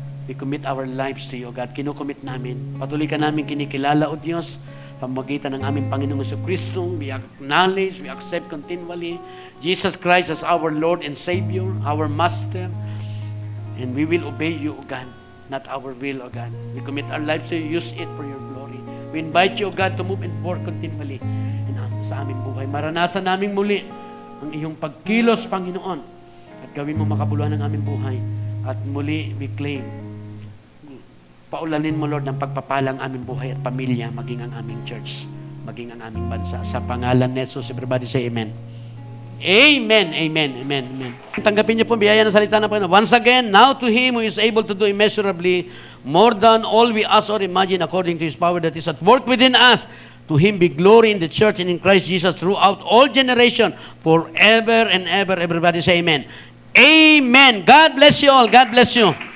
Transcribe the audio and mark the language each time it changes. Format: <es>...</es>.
<en>We commit our lives to you, O God.</en> <tl>Kinukommit namin. Patuloy ka namin kinikilala, O Diyos, pamagitan ng aming Panginoong Jesucristo.</tl> <en>We acknowledge, we accept continually Jesus Christ as our Lord and Savior, our Master. And we will obey you, O God, not our will, O God. We commit our lives to you. Use it for your glory. We invite you, O God, to move and work continually</en> <tl>sa aming buhay. Maranasan namin muli ang iyong pagkilos, Panginoon, at gawin mo makabuluhan ng aming buhay. At muli,</tl> <en>we claim,</en> <tl>paulanin mo, Lord, ng pagpapalang aming buhay at pamilya, maging ang aming church, maging ang aming bansa. Sa pangalan ni Jesus,</tl> <en>everybody say amen. Amen, amen, amen, amen.</en> <tl>Tanggapin niyo po biyaya ng salita ng Panginoon.</tl> <en>Once again, now to Him who is able to do immeasurably more than all we ask or imagine according to His power that is at work within us. To Him be glory in the church and in Christ Jesus throughout all generation, forever and ever. Everybody say amen. Amen. God bless you all. God bless you.</en>